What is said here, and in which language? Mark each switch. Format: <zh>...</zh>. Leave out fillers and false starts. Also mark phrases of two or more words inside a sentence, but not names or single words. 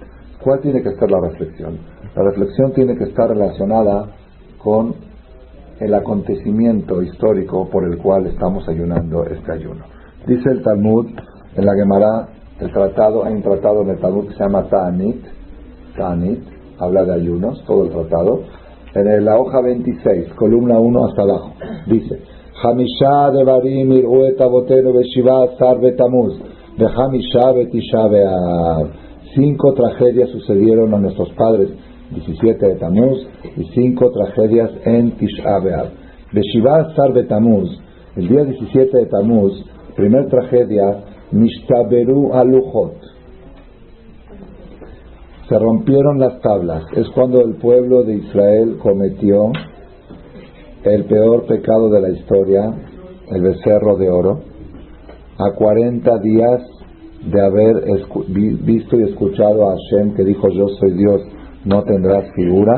<es>¿Cuál tiene que ser la reflexión? La reflexión tiene que estar relacionada con el acontecimiento histórico por el cual estamos ayunando este ayuno. Dice el Talmud, en la Gemara, hay un tratado en el Talmud que se llama Ta'anit, habla de ayunos, todo el tratado. En la hoja 26, columna 1 hasta abajo, dice:</es> <he>חמשה דברים אירעו את אבותינו בשבעה עשר בתמוז וחמשה בתשעה באב.</he> <es>5 tragedias sucedieron a nuestros padres, 17 de Tamuz, y 5 tragedias en Tisha B'Av.</es> <he>בשבעה עשר בתמוז,</he> <es>el día 17 de Tamuz, primer tragedia,</es> <he>נשתברו הלוחות.</he> <es>Se rompieron las tablas. Es cuando el pueblo de Israel cometió el peor pecado de la historia, el becerro de oro, a 40 días de haber visto y escuchado a Hashem que dijo: yo soy Dios, no tendrás figura.</es>